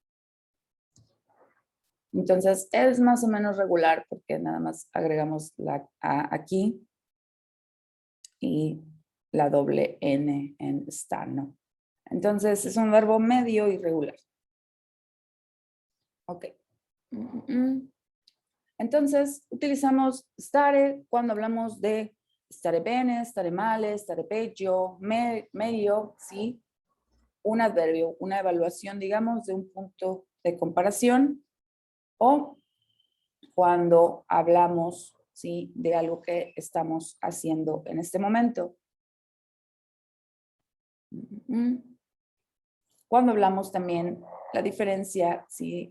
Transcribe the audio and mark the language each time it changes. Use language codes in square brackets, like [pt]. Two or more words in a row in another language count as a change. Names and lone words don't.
[es] Entonces es más o menos regular porque nada más agregamos la A aquí y la doble N en stanno. Entonces es un verbo medio irregular. Ok. Entonces utilizamos stare cuando hablamos de [it] stare bene, stare male, stare peggio, [es] medio, ¿sí? Un adverbio, una evaluación, digamos, de un punto de comparación o cuando hablamos, ¿sí? De algo que estamos haciendo en este momento. Cuando hablamos también la diferencia, ¿sí?